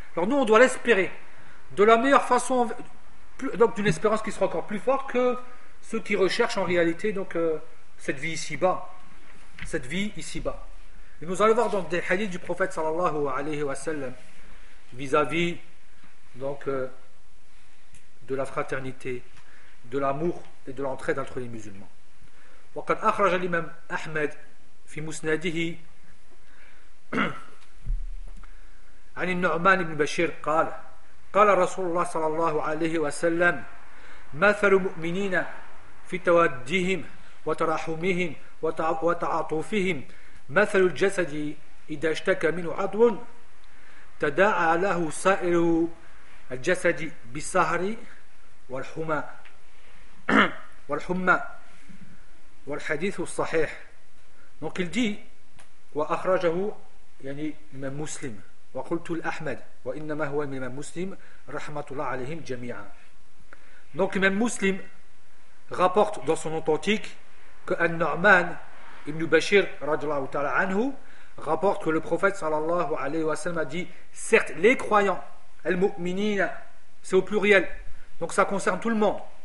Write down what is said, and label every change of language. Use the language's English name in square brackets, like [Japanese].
[French] Alors nous, on doit l'espérer de la meilleure façon, donc d'une espérance qui sera encore plus forte que ceux qui recherchent en réalité donc cette vie ici-bas, cette vie ici-bas. Et nous allons voir donc des hadiths du prophète sallallahu alayhi wa sallam vis-à-vis donc de la fraternité, de l'amour et de l'entraide entre les musulmans. [Arabic] Wa qad akhraj al-imam Ahmed fi musnadihi عن النعمان بن بشير قال قال رسول الله صلى الله عليه وسلم مثل المؤمنين في تودهم وتراحمهم وتعاطفهم مثل الجسد إذا اشتكى منه عضو تداعى له سائر الجسد بالسهر والحمى والحديث الصحيح. [French] Donc il dit [Arabic] وأخرجه يعني من مسلم وقلت الأحمد وإنما هو الإمام مسلم رحمة الله عليهم جميعا. [French] Donc l'imam muslim rapporte dans son authentique que An-Nu'man ibn Bashir radiallahu ta'ala anhu rapporte que le prophète sallallahu alayhi wa sallam a dit certes les croyants, al-mu'minina, c'est au pluriel, donc ça concerne tout le monde,